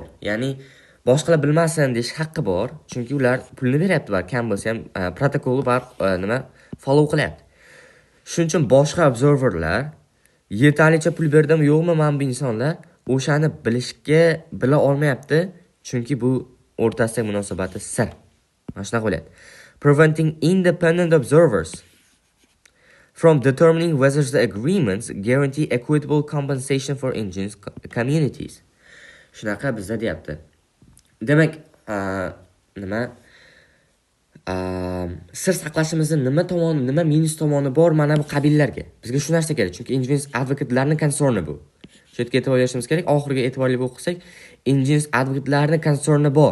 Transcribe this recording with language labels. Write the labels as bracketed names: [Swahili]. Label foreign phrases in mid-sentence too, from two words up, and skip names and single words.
[Uzbek] Ya'ni boshqalar bilmasin deyish haqqi bor, chunki ular pulni beryapti va kam bo'lsa ham protokolni follow qilyapti. Shuning uchun boshqa observerlar yetarlicha pul berdimi yo'qmi mana bu insonlar o'shani bila olmayapti, chunki bu o'rtasidagi munosabati sir. Mana shunaqa bo'lyapti. [English] Preventing independent observers from determining whether the agreements guarantee equitable compensation for indigenous communities. [Uzbek] Shunaqa bizda deyapti. Demak, sir saqlashimizning nima minus tomoni bor mana bu qabillarga. Bizga shu narsa kerak, chunki [English] indigenous advocatelarning concerni [Uzbek] bu. Shu yerga e'tibor berishimiz kerak. Oxiriga e'tiborli bo'lib qilsak, [English] indigenous advocatelarning concerni [Uzbek] bor.